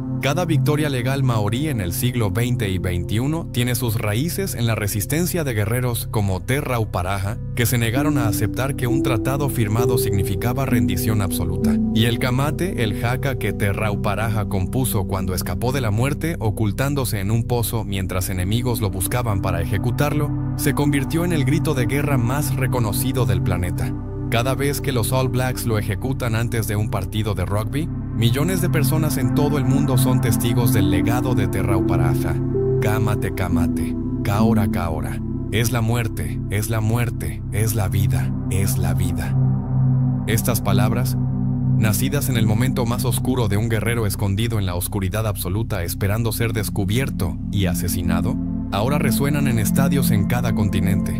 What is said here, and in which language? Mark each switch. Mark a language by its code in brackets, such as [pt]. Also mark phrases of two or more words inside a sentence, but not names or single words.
[es] Cada victoria legal maorí en el siglo XX y XXI tiene sus raíces en la resistencia de guerreros como Te Rauparaha, que se negaron a aceptar que un tratado firmado significaba rendición absoluta, y el Kamate, el jaca que Te Rauparaha compuso cuando escapó de la muerte ocultándose en un pozo mientras enemigos lo buscaban para ejecutarlo, se convirtió en el grito de guerra más reconocido del planeta. Cada vez que los All Blacks lo ejecutan antes de un partido de rugby, millones de personas en todo el mundo son testigos del legado de Te Rauparaha. [mi] Kamate, kamate, kaora, kaora. [es] Es la muerte, es la muerte, es la vida, es la vida. Estas palabras, nacidas en el momento más oscuro de un guerrero escondido en la oscuridad absoluta esperando ser descubierto y asesinado, ahora resuenan en estadios en cada continente.